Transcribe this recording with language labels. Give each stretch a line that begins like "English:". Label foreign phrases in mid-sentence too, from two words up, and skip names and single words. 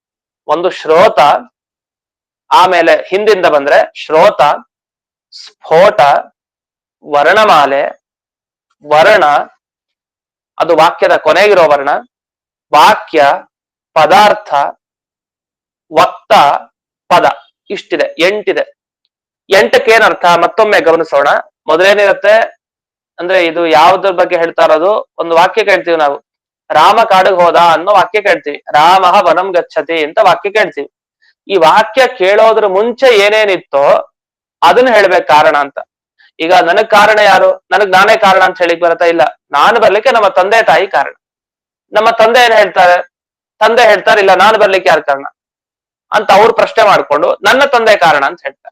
Kannada: ಒಂದು ಶ್ರೋತ, ಆಮೇಲೆ ಹಿಂದಿಂದ ಬಂದ್ರೆ ಶ್ರೋತ, ಸ್ಫೋಟ, ವರ್ಣಮಾಲೆ, ವರ್ಣ, ಅದು ವಾಕ್ಯದ ಕೊನೆಗಿರೋ ವರ್ಣ, ವಾಕ್ಯ, ಪದಾರ್ಥ, ವಕ್ತ, ಪದ. ಇಷ್ಟಿದೆ, 8 8ಕ್ಕೆ ಏನರ್ಥ ಮತ್ತೊಮ್ಮೆ ಗಮನಿಸೋಣ. ಮೊದಲೇನಿರುತ್ತೆ ಅಂದ್ರೆ ಇದು ಯಾವ್ದ್ರ ಬಗ್ಗೆ ಹೇಳ್ತಾ ಇರೋದು? ಒಂದು ವಾಕ್ಯ ಕೇಳ್ತೀವಿ ನಾವು, ರಾಮ ಕಾಡಿಗೆ ಹೋದ ಅನ್ನೋ ವಾಕ್ಯ ಕೇಳ್ತೀವಿ.
Sanskrit: ರಾಮಃ ವನಂ ಗಚ್ಚತಿ
Kannada: ಅಂತ ವಾಕ್ಯ ಕೇಳ್ತೀವಿ. ಈ ವಾಕ್ಯ ಕೇಳೋದ್ರ ಮುಂಚೆ ಏನೇನಿತ್ತೋ ಅದನ್ನ ಹೇಳ್ಬೇಕು ಕಾರಣ ಅಂತ. ಈಗ ನನಗ್ ಕಾರಣ ಯಾರು? ನಾನೇ ಕಾರಣ ಅಂತ ಹೇಳಿಕ್ ಬರತ್ತಾ? ಇಲ್ಲ, ನಾನು ಬರ್ಲಿಕ್ಕೆ ನಮ್ಮ ತಂದೆ ತಾಯಿ ಕಾರಣ. ನಮ್ಮ ತಂದೆ ಏನ್ ಹೇಳ್ತಾರೆ? ತಂದೆ ಹೇಳ್ತಾರೆ ಇಲ್ಲ ನಾನು ಬರ್ಲಿಕ್ಕೆ ಯಾರು ಕಾರಣ ಅಂತ ಅವ್ರು ಪ್ರಶ್ನೆ ಮಾಡ್ಕೊಂಡು ನನ್ನ ತಂದೆ ಕಾರಣ ಅಂತ ಹೇಳ್ತಾರೆ.